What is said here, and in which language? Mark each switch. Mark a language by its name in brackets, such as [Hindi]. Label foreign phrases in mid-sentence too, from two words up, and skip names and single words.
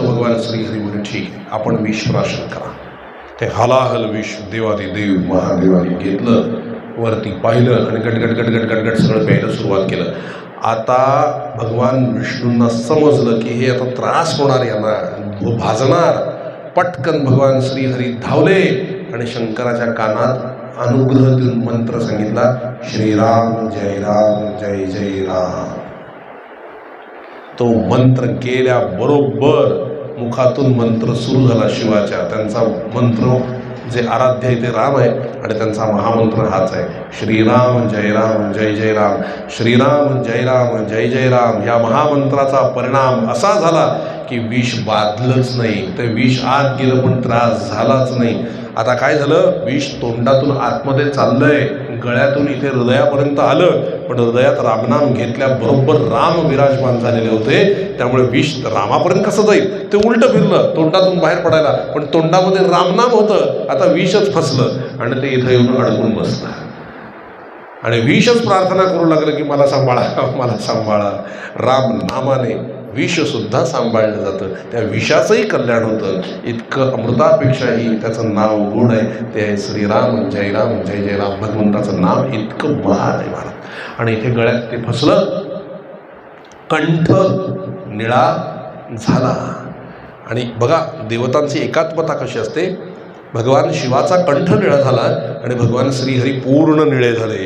[Marathi] भगवान श्रीहरी म्हणून ठीक आहे, आपण विष प्राशन करा. ते हलाहल विष देवादी देव महादेवाने घेतलं, वरती पाहिलं आणि गटगट गटगट गटगट सगळं प्यायला सुरुवात केलं. आता भगवान विष्णूंना समजलं की हे आता त्रास होणार, यांना भाजणार. पटकन भगवान श्रीहरी धावले आणि शंकराच्या कानात अनुग्रह देऊन मंत्र सांगितला, श्रीराम जय जय राम. तो मंत्र गेल्याबरोबर मुखातून मंत्र सुरू झाला शिवाच्या. त्यांचा मंत्र जे आराध्य आहे ते राम आहे आणि त्यांचा महामंत्र हाच आहे, श्रीराम जय राम, श्रीराम जय जय राम. या महामंत्राचा परिणाम असा झाला की विष बाधलंच नाही. ते विष आत गेलं पण त्रास झालाच नाही. आता काय झालं, विष तोंडातून आतमध्ये चाललंय, गळ्यातून इथे हृदयापर्यंत आलं, पण हृदयात रामनाम घेतल्याबरोबर राम विराजमान झालेले होते. त्यामुळे विष रामापर्यंत कसं जाईल, ते उलटं फिरलं तोंडातून बाहेर पडायला, पण तोंडामध्ये रामनाम होतं. आता विषच फसलं आणि ते इथं येऊन अडकून बसलं आणि विषच प्रार्थना करू लागलं की मला सांभाळा, मला सांभाळा. राम नामाने विषसुद्धा सांभाळलं जातं. त्या विषाचंही कल्याण होतं. इतकं अमृतापेक्षाही त्याचं नाव गोड आहे. ते आहे श्रीराम जय राम जय जय राम. भगवंताचं नाव इतकं महान आहे महाराज. आणि इथे गळ्यात ते फसलं, कंठ निळा झाला. आणि बघा देवतांची एकात्मता कशी असते. भगवान शिवाचा कंठ निळा झाला आणि भगवान श्रीहरी पूर्ण निळे झाले.